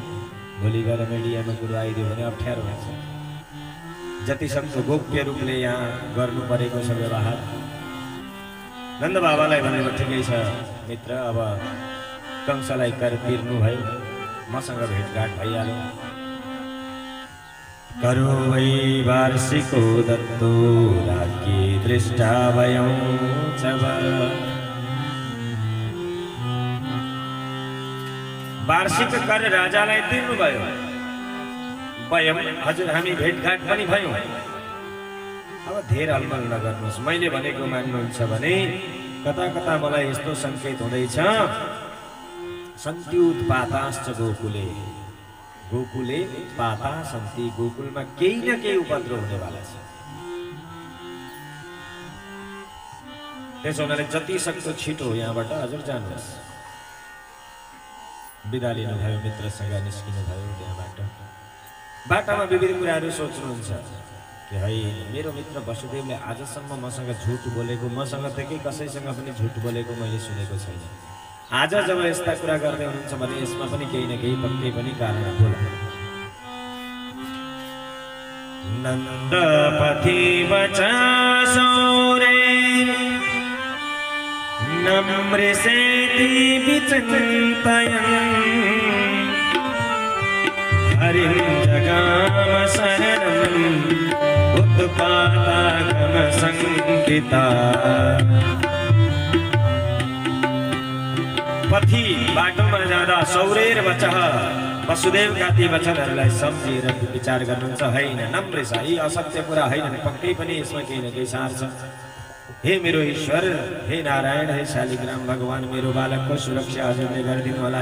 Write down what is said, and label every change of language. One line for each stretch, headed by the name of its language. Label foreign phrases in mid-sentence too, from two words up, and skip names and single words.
Nepali: भोलि गएर मिडियामा कुरो आइदियो भने अप्ठ्यारो हुन्छ। जतिसक्दो गोप्य रूपले यहाँ गर्नु परेको छ व्यवहार। नन्द बाबालाई भनेको ठिकै छ मित्र, अब कंसलाई कर तिर्नु भयो, मसँग भेटघाट भइहाल्यो।
Sanskrit: करो वै वार्षिको दत्तो राज्ञी दृष्टा वयं च
Nepali: वार्षिक कर राजालाई तिर्नु भयो। वयम हजुर हामी भेटघाट पनि भयौँ। अब धेर अलमल नगर्नुहोस्, मैले भनेको मान्नुहुन्छ भने कता कता मलाई यस्तो संकेत हुँदैछ,
Sanskrit: सन्त्युत्पाताश्च गोकुले, गोकुले पाता सन्ति,
Nepali: गोकुलमा केही न केही उपद्रव हुनेवाला छ। त्यसो हुनाले जति सक्दो छिटो यहाँबाट हजुर जानुहोस्। बिदा लिनुभयो, मित्रसँग निस्किनुभयो त्यहाँबाट। बाटामा विविध कुराहरू सोच्नुहुन्छ कि है मेरो मित्र वसुदेवले आजसम्म मसँग झुट बोलेको, मसँग त के कसैसँग पनि झुट बोलेको मैले सुनेको छैन। आज जब यस्ता कुरा गर्दै हुनुहुन्छ भने यसमा पनि केही न केही पक्कै पनि कारण होला।
Sanskrit: नन्दपथि वचसौरे नम्रसेति विचिन्तयन् हरिं जगाम शरणम् उत्पातागम संकिता।
Nepali: पथि बाटोमा जाँदा सौरेर वचः वसुदेवका ती वचनहरूलाई सम्झेर विचार गर्नुहुन्छ। होइन नम्र छ, यी असत्य कुरा होइन, पक्कै पनि यसमा केही न केही सार छ। हे मेरो ईश्वर, हे नारायण, हे शालिग्राम भगवान, मेरो बालकको सुरक्षा हजुरले गरिदिनु होला।